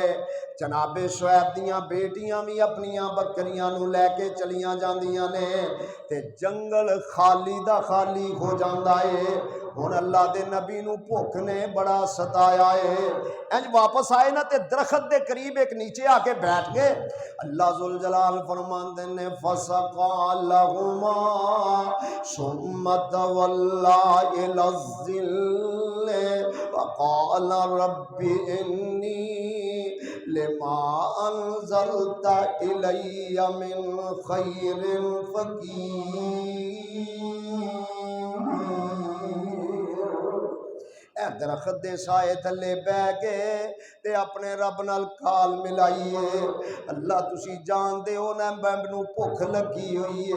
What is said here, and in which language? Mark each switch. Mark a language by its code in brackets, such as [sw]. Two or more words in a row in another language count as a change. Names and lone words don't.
[pa] جنابے شعیب دیاں بیٹیاں بھی اپنیاں بکریاں نوں لیکے چلیاں جاندیاں نے تے جنگل خالی دا خالی ہو جاندا ہے. ہُݨ اللہ دے نبی نوں بھکھ نے بڑا ستایا ہے. انج واپس آئے نا تے درخت دے قریب ایک نیچے آکے بیٹھ گئے. اللہ ذوالجلال فرماندے نے [ar] فسقى لهما ثم تولى إلى الظل فقال رب إني لما أنزلت إلي من خير فقير. [pa] درخت دے سائے تھلے بہہ گئے تے اپنے رب نال کال ملائیے. اللہ تسی جاندے ہو نا مینوں بھکھ لگی ہوئی ہے.